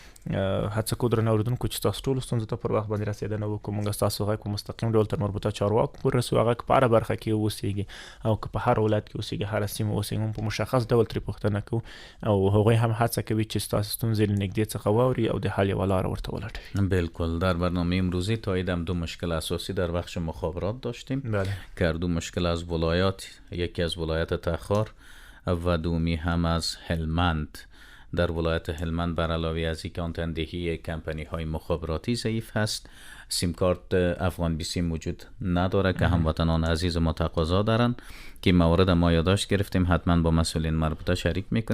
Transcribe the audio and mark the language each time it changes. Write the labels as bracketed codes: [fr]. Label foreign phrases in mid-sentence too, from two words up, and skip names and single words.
[ps] هڅه کوو درنه اورېدونکو چې تاسو ټولو ستونزو ته پر وخت باندې رسېدنه وکړو. موږ ستاسو غږ په مستقیم ډول تر مربوطه چارواکو پورې رسوو. هغه که په هره برخه کې اوسېږي او که په هر ولایت کې اوسېږي، هره سیمه اوسېږي، موږ په مشخص ډول ترې پوښتنه کوو او هغوی هم هڅه کوي چې ستاسو ستونزې له نږدې څخه واوري او د حل یوه لاره ورته ولټوي. [fa] بالکل. در برنامه امروزی تایید هم 2 مشکل اساسی در بخش مخابرات داشتیم. بله. که 2 مشکل از ولایات، یکی از ولایت تخار و دومی هم از هلمند. در ولایت هلمند بر علاوه از اینکه آنتندهی کمپانی های مخابراتی ضعیف هست، سیم کارت افغان بی سیم وجود نداره که هموطنان عزیز ما تقاضا دارن که مورد ما یادداشت گرفتیم، حتما با مسئولین مربوطه شریک میکنیم.